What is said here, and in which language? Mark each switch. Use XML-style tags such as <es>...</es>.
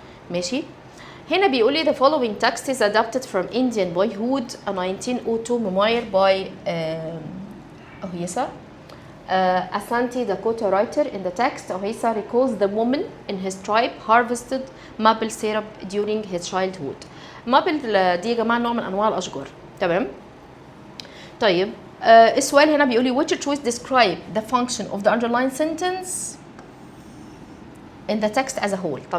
<ar>ماشي؟ هنا بيقول لي</ar> <en>the following text is adapted from Indian Boyhood, a 1902 memoir by Ohisa. A Santi Dakota writer. In the text, Ohisa recalls the woman in his tribe harvested maple syrup during his childhood.</en> <ar>maple دي يا جماعه نوع من انواع الاشجار. تمام؟ طيب السؤال هنا بيقول لي</ar> <en>which choice describe the function of the underlined sentence in the text as a whole.</en>